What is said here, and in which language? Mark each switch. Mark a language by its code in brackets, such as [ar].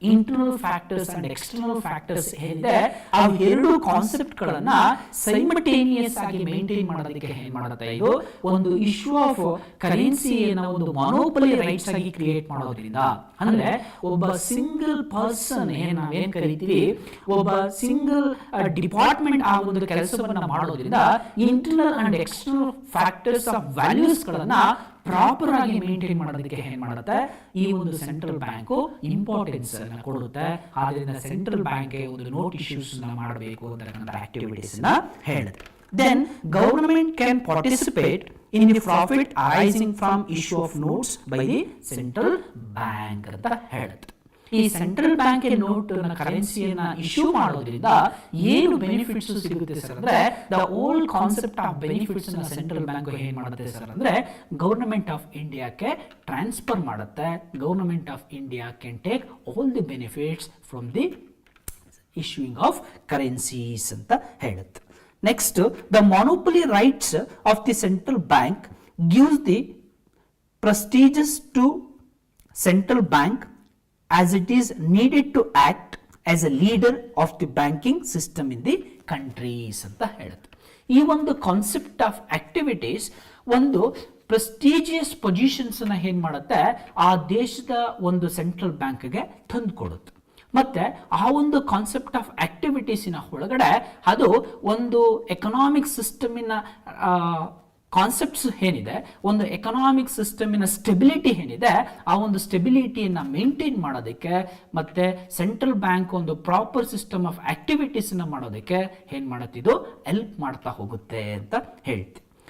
[kn] Internal factors and external factors ಏನಿದೆ ಆ ಎರಡು ಕಾನ್ಸೆಪ್ಟ್ ಗಳನ್ನ ಸೈಮಲ್ಟೇನಿಯಸ್ ಆಗಿ ಮೇಂಟೈನ್ ಮಾಡೋದಕ್ಕೆ ಏನ್ ಮಾಡುತ್ತೆ ಇದು ಒಂದು ಇಶ್ಯೂ ಆಫ್ ಕರೆನ್ಸಿಯನ್ನ ಒಂದು ಮೊನೋಪಲಿ ರೈಟ್ಸ್ ಆಗಿ ಕ್ರಿಯೇಟ್ ಮಾಡೋದ್ರಿಂದ ಅಂದ್ರೆ ಒಬ್ಬ ಸಿಂಗಲ್ ಪರ್ಸನ್ ನಾವೇನ್ ಕರಿತೀವಿ ಒಬ್ಬ ಸಿಂಗಲ್ ಡಿಪಾರ್ಟ್ಮೆಂಟ್ ಆ ಒಂದು ಕೆಲಸವನ್ನ ಮಾಡೋದ್ರಿಂದ internal and external factors of values ಗಳನ್ನ ಪ್ರಾಪರ್ ಆಗಿ ಮೇಂಟೈನ್ ಮಾಡೋದಕ್ಕೆ ಏನ್ ಮಾಡುತ್ತೆ, ಈ ಒಂದು ಸೆಂಟ್ರಲ್ ಬ್ಯಾಂಕು ಇಂಪಾರ್ಟೆನ್ಸ್ ಅನ್ನ ಕೊಡುತ್ತೆ. ಆದ್ರಿಂದ ಸೆಂಟ್ರಲ್ ಬ್ಯಾಂಕ್ ಒಂದು ನೋಟ್ ಇಶ್ಯೂಸ್ ಮಾಡಬೇಕು ಅಂತಕ್ಕಂಥ ಆಕ್ಟಿವಿಟೀಸ್ ಹೇಳುತ್ತೆ. [en] Then government can participate in the profit arising from issue of notes by the central bank [kn] ಅಂತ ಹೇಳುತ್ತೆ. ಈ ಸೆಂಟ್ರಲ್ ಬ್ಯಾಂಕ್ ನೋಟ್ ಕರೆನ್ಸಿಯನ್ನ ಇಶ್ಯೂ ಮಾಡೋದ್ರಿಂದ ಏನು ಬೆನಿಫಿಟ್ಸ್ ಸಿಗುತ್ತೆ ಸರ್ ಅಂದ್ರೆ, the old concept of benefits ನ ಸೆಂಟ್ರಲ್ ಬ್ಯಾಂಕ್ ಏನ್ ಮಾಡುತ್ತೆ ಸರ್ ಅಂದ್ರೆ, ಗವರ್ನಮೆಂಟ್ ಆಫ್ ಇಂಡಿಯಾಕ್ಕೆ ಟ್ರಾನ್ಸ್ಫರ್ ಮಾಡುತ್ತೆ. [en] government of India can take all the benefits from the issuing of currencies [kn] ಅಂತ ಹೇಳುತ್ತೆ. [en] Next, the monopoly rights of the central bank gives the prestigious to central bank as it is needed to act as a leader of the banking system in the countries [kn] ಅಂತ ಹೇಳುತ್ತೆ. ಈ ಒಂದು concept of activities ಒಂದು prestigious positions ನ ಏನ್ ಮಾಡುತ್ತೆ, ಆ ದೇಶದ ಒಂದು ಸೆಂಟ್ರಲ್ ಬ್ಯಾಂಕ್ಗೆ ತಂದು ಕೊಡುತ್ತೆ. ಮತ್ತೆ ಆ ಒಂದು ಕಾನ್ಸೆಪ್ಟ್ ಆಫ್ ಆಕ್ಟಿವಿಟೀಸಿನ ಒಳಗಡೆ ಅದು ಒಂದು ಎಕನಾಮಿಕ್ ಸಿಸ್ಟಮಿನ ಕಾನ್ಸೆಪ್ಟ್ಸ್ ಏನಿದೆ, ಒಂದು ಎಕನಾಮಿಕ್ ಸಿಸ್ಟಮಿನ ಸ್ಟೆಬಿಲಿಟಿ ಏನಿದೆ, ಆ ಒಂದು ಸ್ಟೆಬಿಲಿಟಿಯನ್ನು ಮೇಂಟೈನ್ ಮಾಡೋದಕ್ಕೆ ಮತ್ತೆ ಸೆಂಟ್ರಲ್ ಬ್ಯಾಂಕ್ ಒಂದು ಪ್ರಾಪರ್ ಸಿಸ್ಟಮ್ ಆಫ್ ಆಕ್ಟಿವಿಟೀಸನ್ನು ಮಾಡೋದಕ್ಕೆ ಏನು ಮಾಡುತ್ತೆ, ಇದು ಹೆಲ್ಪ್ ಮಾಡ್ತಾ ಹೋಗುತ್ತೆ ಅಂತ ಹೇಳ್ತೀವಿ.